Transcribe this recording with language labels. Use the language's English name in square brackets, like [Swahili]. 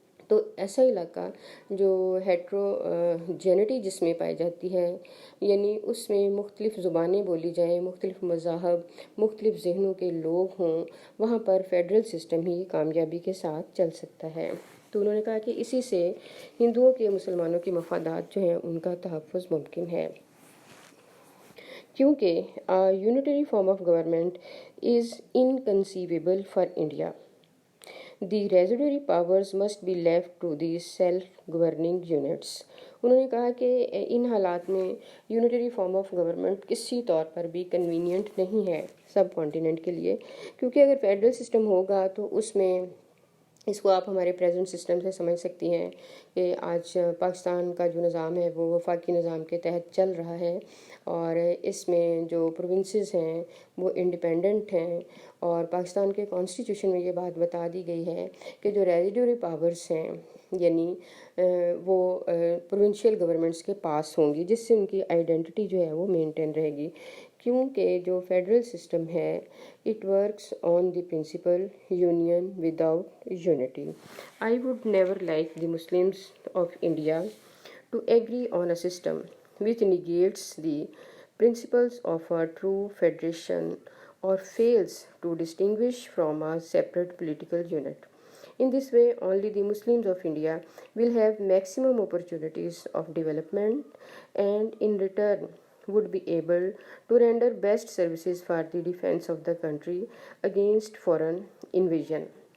[Urdu] تو ایسا علاقہ جو ہیٹروجینٹی جس میں پائی جاتی ہے، یعنی اس میں مختلف زبانیں بولی جائیں، مختلف مذاہب، مختلف ذہنوں کے لوگ ہوں، وہاں پر فیڈرل سسٹم ہی کامیابی کے ساتھ چل سکتا ہے۔ تو انہوں نے کہا کہ اسی سے ہندوؤں کے مسلمانوں کے مفادات جو ہیں ان کا تحفظ ممکن ہے، کیونکہ [English] Unitary form of government is inconceivable for India. The residuary powers must be left to the self-governing units. [Urdu] انہوں نے کہا کہ ان حالات میں یونیٹری فارم آف گورنمنٹ کسی طور پر بھی کنوینئنٹ نہیں ہے سب کانٹیننٹ کے لیے، کیونکہ اگر فیڈرل سسٹم ہوگا تو اس میں اس کو آپ ہمارے پریزنٹ سسٹم سے سمجھ سکتی ہیں کہ آج پاکستان کا جو نظام ہے وہ وفاقی نظام کے تحت چل رہا ہے، اور اس میں جو پروونسز ہیں وہ انڈیپینڈنٹ ہیں، اور پاکستان کے کانسٹیٹیوشن میں یہ بات بتا دی گئی ہے کہ جو ریزیڈوری پاورز ہیں یعنی وہ پروونشل گورنمنٹس کے پاس ہوں گی، جس سے ان کی آئیڈینٹی جو ہے وہ مینٹین رہے گی، کیونکہ جو فیڈرل سسٹم ہے [English] it works on the principle union without unity. I would never like the Muslims of India to agree on a system which negates the principles of a true federation or fails to distinguish from a separate political unit. In this way, only the Muslims of India will have maximum opportunities of development, and in return would be able to render best services for the defense of the country against foreign invasion.